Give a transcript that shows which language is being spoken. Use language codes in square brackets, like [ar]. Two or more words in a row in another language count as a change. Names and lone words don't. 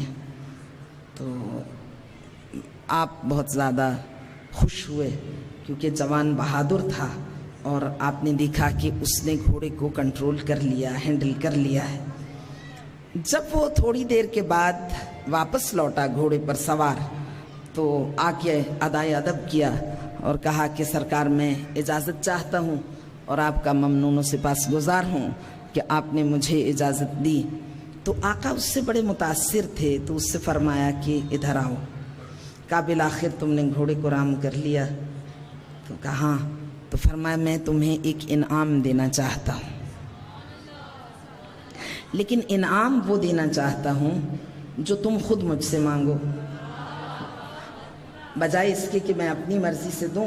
[ur] تو آپ بہت زیادہ خوش ہوئے کیونکہ جوان بہادر تھا اور آپ نے دیکھا کہ اس نے گھوڑے کو کنٹرول کر لیا, ہینڈل کر لیا ہے. جب وہ تھوڑی دیر کے بعد واپس لوٹا گھوڑے پر سوار تو آ کے ادائے ادب کیا اور کہا کہ سرکار میں اجازت چاہتا ہوں اور آپ کا ممنون و سپاس گزار ہوں کہ آپ نے مجھے اجازت دی. تو آقا اس سے بڑے متاثر تھے تو اس سے فرمایا کہ ادھر آؤ. کہا بالآخر تم نے گھوڑے کو رام کر لیا؟ تو کہا ہاں. تو فرمایا میں تمہیں ایک انعام دینا چاہتا ہوں, لیکن انعام وہ دینا چاہتا ہوں جو تم خود مجھ سے مانگو, بجائے اس کے کہ میں اپنی مرضی سے دوں.